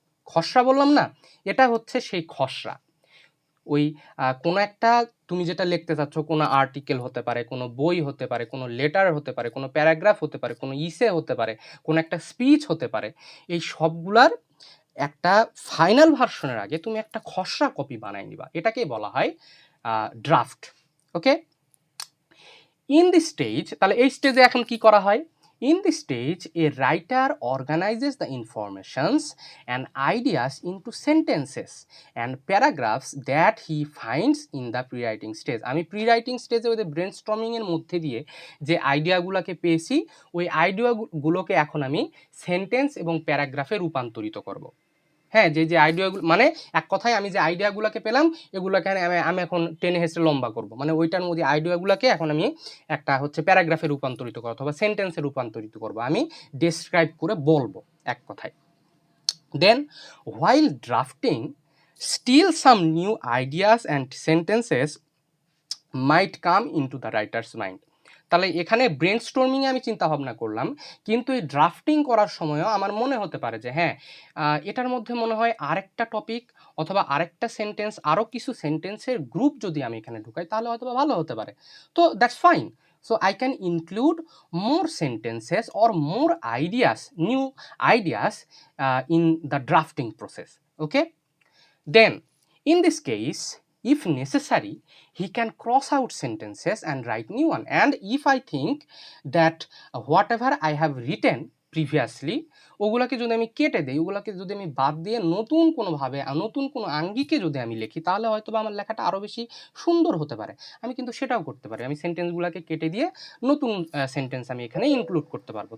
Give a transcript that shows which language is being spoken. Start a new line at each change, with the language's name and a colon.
Bangla: খসড়া বললাম না, এটা হচ্ছে সেই খসড়া। ওই কোনো একটা তুমি যেটা লিখতে চাচ্ছ, কোনো আর্টিকেল হতে পারে, কোনো বই হতে পারে, কোনো লেটার হতে পারে, কোনো প্যারাগ্রাফ হতে পারে, কোনো ইসে হতে পারে, কোনো একটা স্পিচ হতে পারে, এই সবগুলার একটা ফাইনাল ভার্সনের আগে তুমি একটা খসড়া কপি বানাই নিবা, এটাকেই বলা হয় draft. Okay,
English: in this stage,
Bangla: তাহলে এই স্টেজে এখন কি করা হয়?
English: In this stage, a writer organizes the informations and ideas into sentences and paragraphs that he finds in the pre-writing stage.
Bangla: আমি pre-writing stage ওই brainstorming এর মধ্যে দিয়ে যে আইডিয়াগুলোকে পেয়েছি, ওই আইডিয়াগুলোকে এখন আমি সেন্টেন্স এবং প্যারাগ্রাফে রূপান্তরিত করব। হ্যাঁ, যে আইডিয়াগুলো, মানে এক কথায় আমি যে আইডিয়াগুলোকে পেলাম, এগুলোকে আমি এখন টেনে হেসে লম্বা করব, মানে ওইটার মধ্যে আইডিয়াগুলোকে এখন আমি একটা হচ্ছে প্যারাগ্রাফে রূপান্তরিত করবো অথবা সেন্টেন্সে রূপান্তরিত করব, আমি ডেসক্রাইব করে বলবো এক কথায়।
English: Then while drafting, still some new ideas and sentences might come into the writer's mind.
Bangla: তাহলে এখানে ব্রেনস্টর্মিংয়ে আমি চিন্তা ভাবনা করলাম, কিন্তু এই ড্রাফটিং করার সময়ও আমার মনে হতে পারে যে হ্যাঁ, এটার মধ্যে মনে হয় আরেকটা টপিক অথবা আরেকটা সেন্টেন্স, আরও কিছু সেন্টেন্সের গ্রুপ যদি আমি এখানে ঢুকাই তাহলে হয়তো ভালো হতে পারে। তো
English: That's fine. So I can include more sentences or more ideas, new ideas in the drafting process. Okay? Then, in this case, if necessary, he can cross out sentences and write new one. And if I think that whatever I have written previously,
Bangla: ওগুলাকে যদি আমি কেটে দিই, ওগুলাকে যদি আমি বাদ দিয়ে নতুন কোনোভাবে নতুন কোনো আঙ্গিকে যদি আমি লিখি, তাহলে হয়তো বা আমার লেখাটা আরও বেশি সুন্দর হতে পারে। আমি কিন্তু সেটাও করতে পারি, আমি সেন্টেন্সগুলোকে কেটে দিয়ে নতুন সেন্টেন্স আমি এখানে ইনক্লুড করতে পারবো।